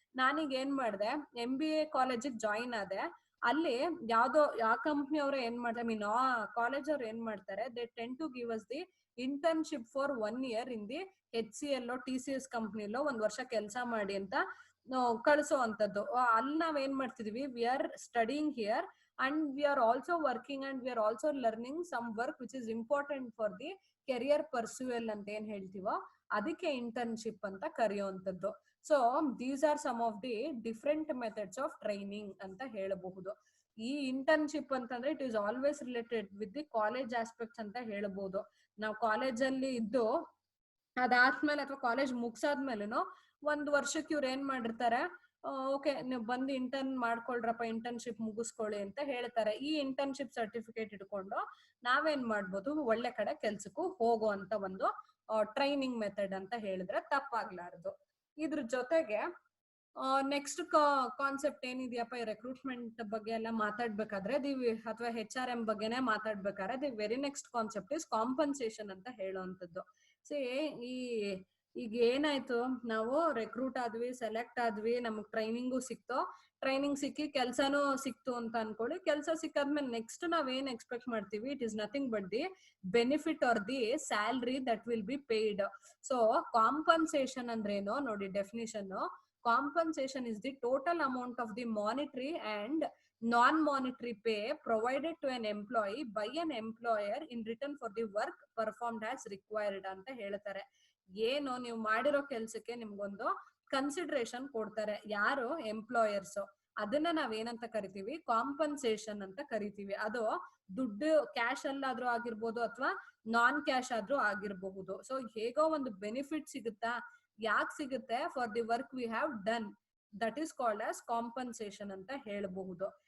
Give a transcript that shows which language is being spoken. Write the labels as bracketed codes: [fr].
[kn] ನಾನೀಗ ಏನ್ ಮಾಡಿದೆ, MBA ಕಾಲೇಜಿಗೆ ಜಾಯಿನ್ ಆದೆ. ಅಲ್ಲಿ ಯಾವ ಕಂಪ್ನಿ ಅವರು ಏನ್ ಮಾಡ್ತಾರೆ, ಆ ಕಾಲೇಜ್ ಅವ್ರು ಏನ್ ಮಾಡ್ತಾರೆ, [en] they tend to give us the internship for 1 year in the [kn] HCL TCS ಕಂಪ್ನಿಲೋ 1 ವರ್ಷ ಕೆಲಸ ಮಾಡಿ ಅಂತ ಕಳಿಸೋ ಅಂತದ್ದು. ಅಲ್ಲಿ ನಾವ್ ಏನ್ ಮಾಡ್ತಿದೀವಿ, [en] we are studying here and we are also working and we are also learning some work which is important for the career pursual [kn] ಅಂತ ಏನ್ ಹೇಳ್ತೀವೋ ಅದಕ್ಕೆ ಇಂಟರ್ನ್ಶಿಪ್ ಅಂತ ಕರೆಯುವಂಥದ್ದು. [en] so these are some of the different methods of training [kn] ಅಂತ ಹೇಳಬಹುದು. ಈ internship ಅಂತಂದ್ರೆ [en] it is always related with the college aspects [kn] ಅಂತ ಹೇಳ್ಬೋದು. ನಾವು ಕಾಲೇಜಲ್ಲಿ ಇದ್ದು ಅದಾದ್ಮೇಲೆ ಅಥವಾ ಕಾಲೇಜ್ ಮುಗ್ಸಾದ್ಮೇಲೆನು 1 ವರ್ಷಕ್ಕೆ ಇವ್ರು ಏನ್ ಮಾಡಿರ್ತಾರೆ, ಓಕೆ ನೀವು ಬಂದು ಇಂಟರ್ನ್ ಮಾಡ್ಕೊಳ್ರಪ್ಪ, ಇಂಟರ್ನ್ಶಿಪ್ ಮುಗಿಸ್ಕೊಳ್ಳಿ ಅಂತ ಹೇಳ್ತಾರೆ. ಈ ಇಂಟರ್ನ್ಶಿಪ್ ಸರ್ಟಿಫಿಕೇಟ್ ಇಟ್ಕೊಂಡು ನಾವೇನ್ ಮಾಡ್ಬೋದು, ಒಳ್ಳೆ ಕಡೆ ಕೆಲ್ಸಕ್ಕೂ ಹೋಗುವಂತ ಒಂದು ಟ್ರೈನಿಂಗ್ ಮೆಥಡ್ ಅಂತ ಹೇಳಿದ್ರೆ ತಪ್ಪಾಗ್ಲಾರ್ದು. ಇದ್ರ ಜೊತೆಗೆ ನೆಕ್ಸ್ಟ್ ಕಾನ್ಸೆಪ್ಟ್ ಏನಿದೆಯಪ್ಪ, ಈ ರೆಕ್ರೂಟ್ಮೆಂಟ್ ಬಗ್ಗೆ ಎಲ್ಲ ಮಾತಾಡ್ಬೇಕಾದ್ರೆ ಅಥವಾ HRM ಬಗ್ಗೆನೆ ಮಾತಾಡ್ಬೇಕಾದ್ರೆ [en] the very next concept is compensation [kn] ಅಂತ ಹೇಳುವಂಥದ್ದು. ಈ ಈಗ ಏನಾಯ್ತು, ನಾವು ರೆಕ್ರೂಟ್ ಆದ್ವಿ, ಸೆಲೆಕ್ಟ್ ಆದ್ವಿ, ನಮಗ್ ಟ್ರೈನಿಂಗು ಸಿಕ್ತು, ಟ್ರೈನಿಂಗ್ ಸಿಕ್ಕಿ ಕೆಲ್ಸನೂ ಸಿಕ್ತು ಅಂತ ಅನ್ಕೊಳ್ಳಿ. ಕೆಲಸ ಸಿಕ್ಕಾದ್ಮೇಲೆ ನೆಕ್ಸ್ಟ್ ನಾವ್ ಏನ್ ಎಕ್ಸ್ಪೆಕ್ಟ್ ಮಾಡ್ತೀವಿ, [en] It is nothing but the benefit are the salary that will be paid. [kn] So compensation ಅಂದ್ರೇನು ನೋಡಿ definition. [en] compensation is the total amount of the monetary and non-monetary pay provided to an employee by an employer in return for the work performed as required [kn] ಅಂತ ಹೇಳ್ತಾರೆ. ಏನು ನೀವು ಮಾಡಿರೋ ಕೆಲ್ಸಕ್ಕೆ ನಿಮ್ಗೊಂದು consideration ಕೊಡ್ತಾರೆ ಯಾರು, ಎಂಪ್ಲಾಯರ್ಸ್. ಅದನ್ನ ನಾವ್ ಏನಂತ ಕರಿತೀವಿ, ಕಾಂಪನ್ಸೇಷನ್ ಅಂತ ಕರಿತೀವಿ. ಅದು ದುಡ್ಡು ಕ್ಯಾಶ್ ಅಲ್ಲಾದ್ರೂ ಆಗಿರ್ಬೋದು ಅಥವಾ ನಾನ್ ಕ್ಯಾಶ್ ಆದ್ರೂ ಆಗಿರಬಹುದು. ಸೊ ಹೇಗೋ ಒಂದು ಬೆನಿಫಿಟ್ ಸಿಗುತ್ತಾ, ಯಾಕೆ ಸಿಗುತ್ತೆ, [en] for the work we have done, that is called as compensation [kn] ಅಂತ ಹೇಳಬಹುದು.